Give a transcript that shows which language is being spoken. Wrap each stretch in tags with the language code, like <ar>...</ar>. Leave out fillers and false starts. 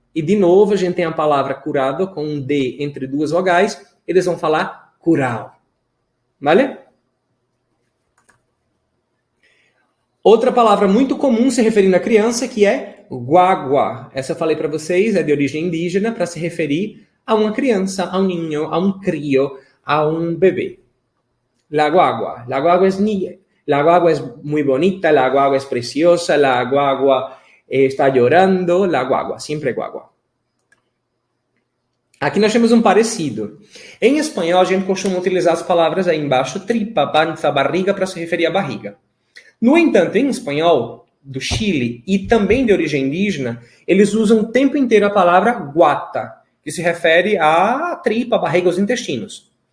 <pt>E, de novo, a gente tem a palavra curado com um D entre 2 vogais, eles vão falar curao. Vale? Outra palavra muito comum se referindo à criança, que é guagua. Essa eu falei para vocês, é de origem indígena, para se referir a uma criança, a um ninho, a um crio, a um bebê.</pt> <es>La guagua. La guagua es muy bonita, la guagua es preciosa, la guagua está llorando, la guagua, siempre guagua.</es> <pt>Aqui nós temos um parecido. Em espanhol, a gente costuma utilizar as palavras aí embaixo, tripa, panza, barriga, para se referir à barriga. No entanto, em espanhol, do Chile, e também de origem indígena, eles usam o tempo inteiro a palavra guata, que se refere à tripa, barriga, aos intestinos.</pt>